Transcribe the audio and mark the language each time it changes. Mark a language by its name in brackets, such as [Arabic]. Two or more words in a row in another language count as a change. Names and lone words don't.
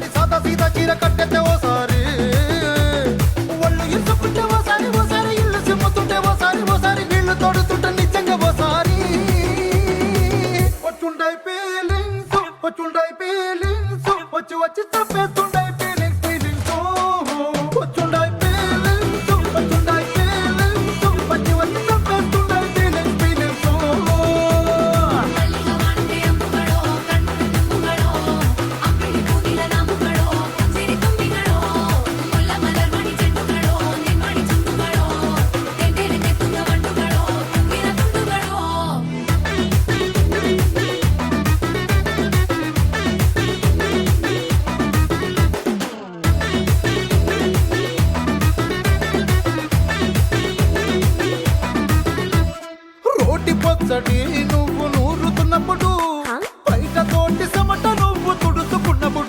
[Telugu] సాదా సీదా చీర కట్టెతే ఓసారి ఒళ్ళు ఇసుకుంటే ఓసారి ఇల్లు సిమ్ముతుంటే ఓసారి నీళ్లు తోడుతుంటే నిజంగా ఓసారి వచ్చుండాయి ఫీలింగ్స్ వచ్చి వచ్చి తప్పేస్తుండాయి ఫీలింగ్స్ వచ్చుండాయి ఫీలింగ్స్ వచ్చి వచ్చి తప్పేస్తుండాయి ఫీలింగ్స్ [Malayalam] മല്ലിഗ വാണനെ അമ്പുകളോ കണ്മുളു തുമ്പുകളോ അമ്പിളി കൂദില നാമ്പുകളോ സിരി തുമ്പികളോ മുല്ല മലർമണി ചെണ്ടുകളോ നിന്നൊളി ചുണ്ടുകളോ തെണ്ടെരെ നെത്തുങ്ങ മണ്ടുകളോ കുങ്ങിന ഗുണ്ടുകളോ [Telugu] రోటి పచ్చడి నువ్వు నూరుతున్నప్పుడు బయట తోటి సమట నువ్వు తుడుచుకున్నప్పుడు